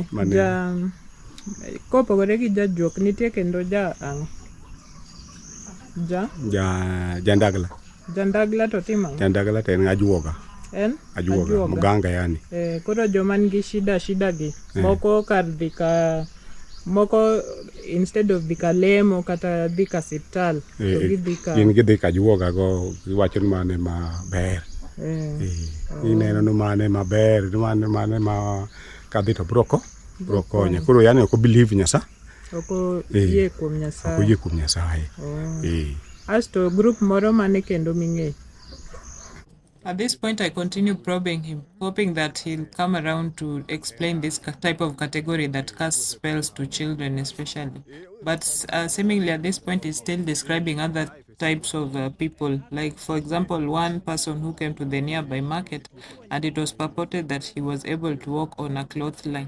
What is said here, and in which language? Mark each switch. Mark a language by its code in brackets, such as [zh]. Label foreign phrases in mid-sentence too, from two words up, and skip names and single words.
[luo] Kopogore gi jajuok nitie kendo Jandagla. Jandagla to timang'o? Jandagla to en ajuoga. Ajuoga, [sw] muganga yani. [luo] Koro joma nigi shida gi. Moko kar dhi ka moko [en] instead of [luo] dhika lemo kata dhika siptal gidhi ka juoga go giwacho ni mane maber. Ineno no mane maber, mane ma kadhi to broko konya. Koro yani ok believe Nyasaye. Ok yie kuom Nyasaye. Ok yie kuom Nyasaye. Asto group moro mane kendo ming'e. [en] At this point, I continue probing him, hoping that he'll come around to explain this type of category that casts spells to children especially. But seemingly at this point, he's still describing other types of people. Like, for example, one person who came to the nearby market, and it was purported that he was able to walk on a clothesline.